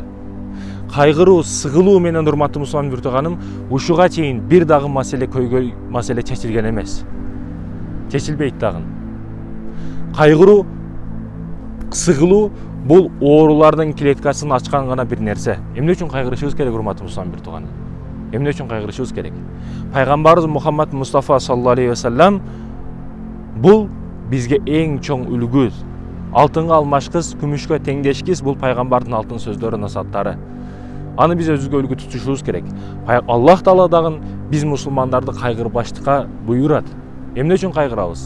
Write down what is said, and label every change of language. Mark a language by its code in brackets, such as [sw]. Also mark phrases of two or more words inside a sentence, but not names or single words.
[ky] Кайгыруу, сыгылуу менен, урматтуу мусулман бир тууганым, ушуга чейин бир дагы маселе көйгөй маселе чечилген эмес. Чечилбейт дагы. Кайгыруу, сыгылуу бул оорулардын клеткасын ачкан гана бир нерсе. Эмне үчүн кайгырышыбыз керек, урматтуу мусулман бир тууганым? Эмне үчүн кайгырышыбыз керек? Пайгамбарыбыз Мухаммад Мустафа [ar] صلى الله عليه وسلم [ky] бул бизге эң чоң үлгү. Алтынга алмашкыс, күмүшкө теңдешкис, бул пайгамбардын алтын сөздөрү, насааттары. Аны биз өзүбүзгө үлгү тутушубуз керек. Аллах Таала дагы биз мусулмандарды кайгырбаштыкка буйрат. Эмне үчүн кайгырабыз?